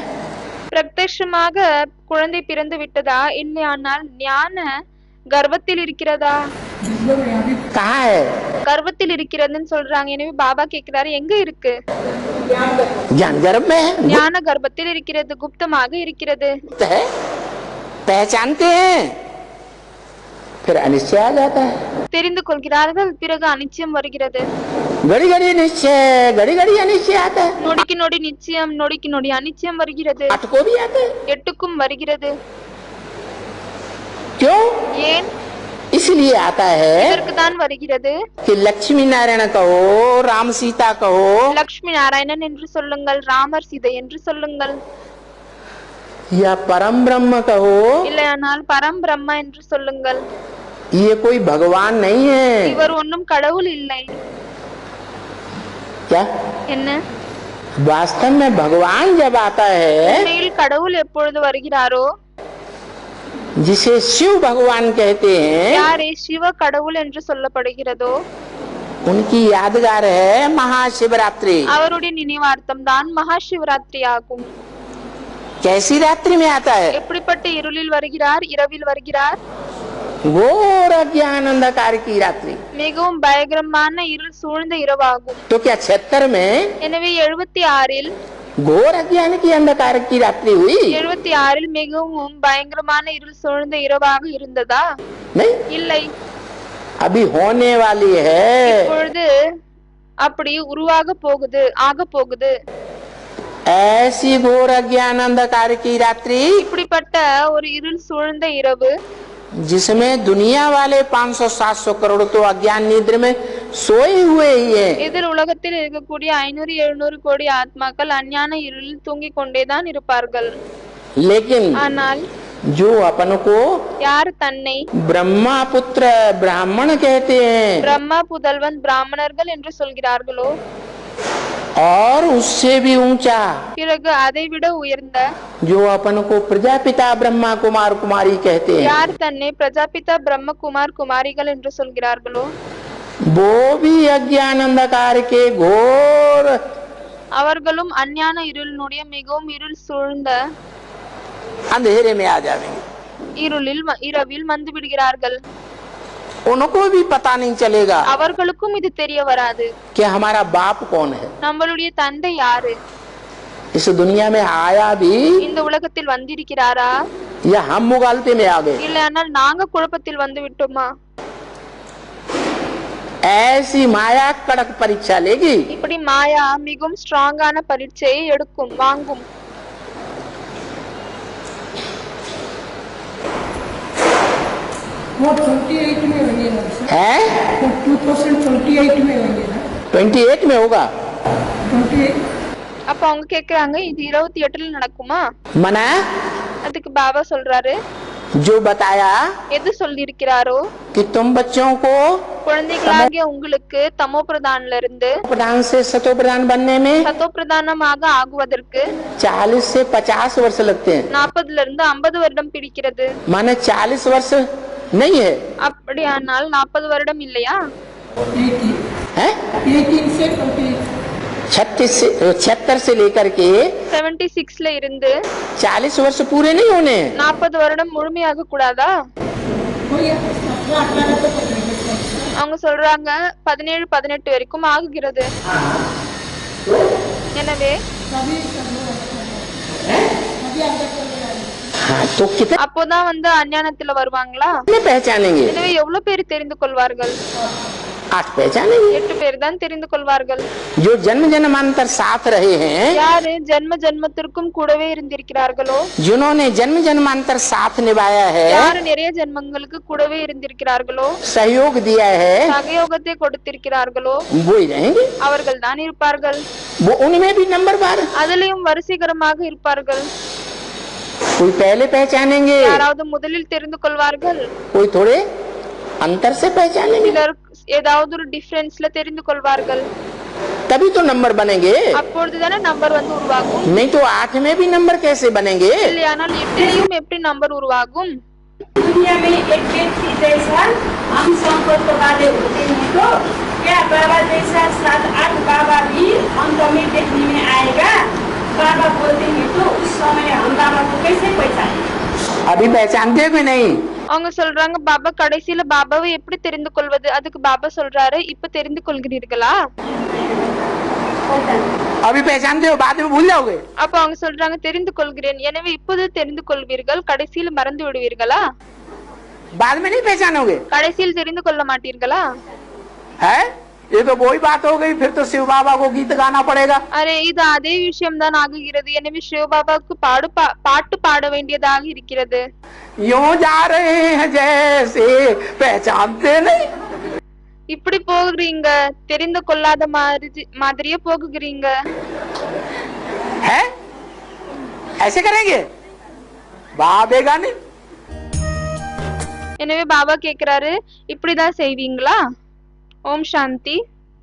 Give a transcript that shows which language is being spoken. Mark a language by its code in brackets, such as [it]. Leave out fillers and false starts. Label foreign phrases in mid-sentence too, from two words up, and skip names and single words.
[ta] பிரத்யக்ஷமாக குழந்தை பிறந்து விட்டதா இல்லையானால் ஞான கர்ப்பத்தில் இருக்கிறதா? [hi] कहाँ है? [ta] கர்ப்பத்தில் இருக்கிறதுன்னு சொல்றாங்க. எனவே பாபா கேட்கிறாரு, எங்க இருக்கு? [hi] ज्ञान गर्भ में है, [ta] ஞான கர்ப்பத்தில் இருக்கிறது, குப்தமாக இருக்கிறது. [hi] है? पहचानते हैं, फिर अनिश्चय आ जाता है। [ta] தெரிந்து கொள்கிறார்கள், பிறகு அனிச்சயம் வருகிறது. [hi] घड़ी घड़ी निश्चय, घड़ी घड़ी अनिश्चय आता है। [ta] நொடிக்கு நொடி நிச்சயம், நொடிக்கு நொடி அனிச்சயம் வருகிறது. [hi] 8 को भी आता है। [ta] 8க்கும் வருகிறது. [hi] क्यों? [ta] ஏன்? [hi] इसलिए आता है [ta] இதற்கு தான் வருகிறது. [hi] कि लक्ष्मी नारायण कहो, राम सीता कहो, [ta] லட்சுமி நாராயணன் என்று சொல்லுங்கள், ராமர் சீதை என்று சொல்லுங்கள், [hi] या परम ब्रह्म कहो, [ta] இல்லையானால் பரம் பிரம்மா என்று சொல்லுங்கள். [hi] ये कोई भगवान नहीं है। [ta] இவர் ஒன்றும் கடவுள் இல்லை. [hi] क्या? [ta] என்ன? [hi] वास्तव में भगवान जब आता है, [ta] உண்மையில் கடவுள் எப்பொழுது வருகிறாரோ, [hi] जिसे शिव भगवान कहते हैं, [ta] யாரே சிவ கடவுள் என்று சொல்லப்படுகிறதோ [hi] उनकी यादगार है महाशिवरात्रि। [ta] அவருடைய நினைவார்த்தம் தான் மகா சிவராத்திரி ஆகும். [hi] कैसी रात्रि में आता है? [ta] எப்படிப்பட்ட இருளில் வருகிறார்? இரவில் வருகிறார். [hi] घोर अज्ञान अंधकार की रात्रि। [ta] மிகவும் பயங்கரமான இருள் சூழ்ந்த இரவாகும். [hi] तो क्या 76 में [ta] எனவே 76ல் [hi] घोर अज्ञान की अंधकार की रात्रि हुई? [ta] 76ல் மிகவும் பயங்கரமான இருள் சூழ்ந்த இரவாக இருந்ததா? [hi] नहीं, [ta] இல்லை. [hi] अभी होने वाली है। [ta] இப்பொழுது அப்படி உருவாக போகுது, ஆக போகுது. [hi] ऐसी घोर अज्ञान अंधकार की रात्रि [ta] இப்படிப்பட்ட ஒரு இருள் சூழ்ந்த இரவு, [hi] जिसमें दुनिया वाले 500-700 करोड़ तो अज्ञान निद्र में सोए हुए ही हैं। [ta] இதில் உலகத்தில் இருக்கக்கூடிய 500-700 கோடி ஆத்மாக்கள் அஞ்ஞான இருளில் தூங்கிக் கொண்டேதான் இருப்பார்கள். [hi] लेकिन [ta] ஆனால் [hi] जो अपन को [ta] யார் தன்னை [hi] ब्रह्मा पुत्र ब्राह्मण कहते हैं [ta] பிரம்மா புதல்வன் பிராமணர்கள் என்று சொல்கிறார்களோ, [hi] और उससे भी ऊंचा [ta] பிறகு அதைவிட உயர்ந்த [hi] जो अपन को प्रजापिता ब्रह्मा कुमार कुमारी कहते हैं, [ta] யார் தன்னை பிரஜாபிதா பிரம்ம குமார் குமாரிகள் என்று சொல்கிறார்களோ, [hi] वो भी अज्ञान अंधकार के घोर [ta] அவர்களும் அஞ்ஞான இருளினுடைய மிகவும் இருள் சூழ்ந்த [hi] अंधेरे में आ जाएंगे। [ta] இரவில் வந்து விடுகிறார்கள். [hi] उनको भी पता नहीं चलेगा [ta] அவர்களுக்கும் இது தெரிய வராது [hi] कि हमारा बाप कौन है। [ta] நம்மளுடைய தந்தை யாரு, [hi] इस दुनिया में आया भी [ta] இந்த உலகத்தில் வந்திருக்கிறாரா, [hi] या हम मुगालते में आ गए। [ta] இல்லையானால் நாங்க குழப்பத்தில் வந்து விட்டோமா? [hi] ऐसी माया कड़क परीक्षा लेगी। [ta] இப்படி மாயா மிகவும் ஸ்ட்ராங்கான பரீட்சையை எடுக்கும், வாங்கும். [hi] वो 28 में लगेगा है 2028 में लगेगा 28 में होगा 28 [ta] அப்ப அவங்க கேக்குறாங்க இது 28ல நடக்குமா? [hi] मना [ta] அதுக்கு பாபா சொல்றாரு [hi] जो बताया [ta] எது சொல்லி இருக்கிறாரோ [hi] कि तुम बच्चों को [ta] குழந்தைகளாகிய உங்களுக்கு தமோ பிரதான்ல இருந்து [hi] प्रधान से सतो प्रधान बनने में [ta] சத்தோ பிரதானமாக ஆகுவதற்கு [hi] 40 से 50 वर्ष लगते हैं। [ta] 40ல இருந்து 50 வருடம் பிடிக்கிறது. [hi] माने 40 वर्ष नहीं है, [ta] அப்படியானால் 40 வருடம் இல்லையா? [hi] है 18 से 76 से लेकर के [ta] 76ல இருந்து [hi] 40 वर्ष पूरे नहीं होने। [ta] 40 வருடம் முழுமையாக கூடாதா? அவங்க சொல்றாங்க 17 18 வரைக்கும் ஆகுகிறது. எனவே [hi] हाँ, तो कितने [ta] அப்போதான் வந்து அஞ்ஞானத்துல வருவாங்களா? [hi] पहचानेंगे? [ta] எனவே எவ்வளவு பேர் தெரிந்து கொள்வார்கள்? [hi] 8 पहचानेंगे। [ta] 8 பேர் தான் தெரிந்து கொள்வார்கள். [hi] जो जन्म जन्मांतर साथ रहे हैं, [ta] யாரு ஜென்ம ஜென்மத்திற்கும் கூடவே இருந்திருக்கிறார்களோ, [hi] जिन्होंने जन्म जन्मांतर साथ निभाया है, [ta] யாரு நிறைய ஜென்மங்களுக்கு கூடவே இருந்திருக்கிறார்களோ, [hi] सहयोग दिया है, [ta] சகயோகத்தை கொடுத்திருக்கிறார்களோ [hi] वो ही रहेंगे। [ta] அவர்கள் தான் இருப்பார்கள். [hi] वो उनमें भी नंबर बार [ta] அதிலையும் வரிசைகரமாக இருப்பார்கள். [hi] कोई पहले पहचानेंगे, [ta] யாராவது முதலில் தெரிந்து கொள்வார்கள், [hi] कोई थोड़े अंतर से पहचानेंगे, [ta] சிலர் ஏதாவது ஒரு டிஃபரன்ஸ்ல தெரிந்து கொள்வார்கள். [hi] तभी तो नंबर बनेंगे। [ta] அப்பொழுதுதானே நம்பர் வந்து உருவாகும். [hi] नहीं तो 8 में भी नंबर कैसे बनेंगे? [ta] இல்லையானால் 8லையும் எப்படி நம்பர் உருவாகும்? [hi] दुनिया में एक व्यक्ति जैसा हम संपर्क वाले होते हैं तो क्या बाबा जैसा 7-8 बाबा भी अंत में देखने में आएगा? बाबा बोलते हैं तो उस समय हम बाबा को कैसे पहचाने? अभी पहचानते भी नहीं। [ta] அவங்க சொல்றாங்க பாபா கடைசியில பாபாவை எப்படி தெரிந்து கொள்வது? அதுக்கு பாபா சொல்றாரு இப்ப தெரிந்து கொள்கிறீர்களா? [hi] अभी पहचानते हो, बाद में भूल जाओगे। [ta] அப்ப அவங்க சொல்றாங்க தெரிந்து கொள்கிறேன், எனவே இப்போது தெரிந்து கொள்வீர்கள், கடைசியில் மறந்து விடுவீர்களா? [hi] बाद में नहीं पहचानोगे। [ta] கடைசியில் தெரிந்து கொள்ள மாட்டீர்களா? [hi] है ये तो वही बात हो गई, फिर तो शिव बाबा को गीत गाना पड़ेगा। [ta] அரே இது அதே விஷயம் தான் ஆகுகிறது. எனவே சிவ பாபாவுக்கு பாட்டு பாட வேண்டியதாக இருக்கிறது. [hi] यूं जा रहे हैं जैसे पहचानते नहीं। [ta] இப்படி போகிறீங்க, தெரிந்து கொள்ளாத மாதிரியே போகுகிறீங்க. [hi] है ऐसे करेंगे बाबेगा नहीं। [ta] எனவே பாபா கேக்குறாரு இப்படிதான் செய்வீங்களா? ஓம் சாந்தி.